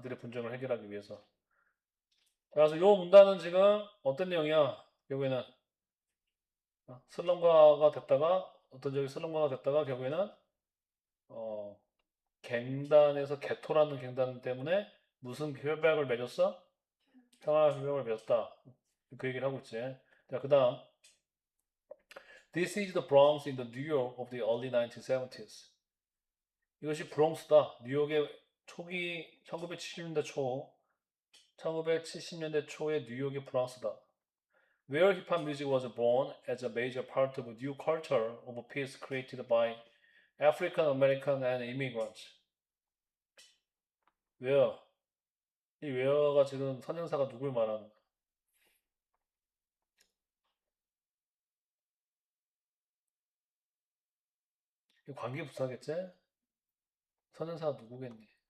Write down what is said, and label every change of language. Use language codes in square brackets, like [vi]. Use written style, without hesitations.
[ko] 그들의 분쟁을 해결하기 위해서. 그래서 요 문단은 지금 어떤 내용이야? 결국에는 슬럼가가 됐다가 어떤 적이 슬럼가가 됐다가 결국에는 어, 갱단에서 개토라는 갱단 때문에 무슨 협약을 맺었어? 평화 협약을 맺었다. 그 얘기를 하고 있지. 자, 그다음 [en] This is the Bronx in the New York of the early 1970s. 이것이 브롱스다. 뉴욕의 초기 1970년대 초 1970년대 초의 뉴욕의 브롱스다. Where hip hop music was born as a major part of a new culture of peace created by African American and immigrants. Where? [ko] 이 where가 지금 선행사가 누굴 말하는 거야? 이 관계부사겠지? 선행사가 누구겠니?